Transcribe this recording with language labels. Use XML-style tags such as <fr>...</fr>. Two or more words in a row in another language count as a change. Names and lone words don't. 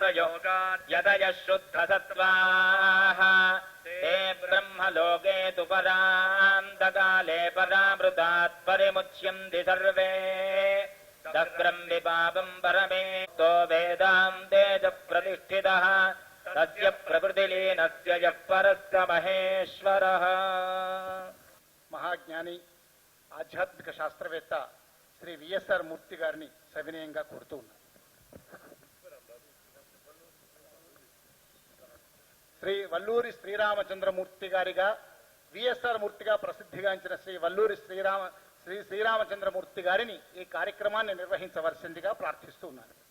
<sa>योगाद्यतय शुद्ध सत्त्वाः ते ब्रह्मलोके तु परान्तकाले परामृतात् परिमुच्यन्ति सर्वे दग्रं विपापं परमेतो वेदान्ते च प्रतिष्ठितः तस्य प्रकृतिलीनस्य यः परस्य महेश्वरः।</sa> <te>महाज्ञानी ఆధ్యాత్మిక శాస్త్రవేత్త శ్రీ విఎస్ఆర్ మూర్తి గారిని సవినయంగా కోరుతూ ఉన్నారు. శ్రీ వల్లూరి శ్రీరామచంద్రమూర్తి గారిగా విఎస్ఆర్ మూర్తిగా ప్రసిద్ధిగాంచిన శ్రీ వల్లూరి శ్రీరామచంద్రమూర్తి గారిని ఈ కార్యక్రమాన్ని నిర్వహించవలసిందిగా ప్రార్థిస్తూ ఉన్నాను.</te>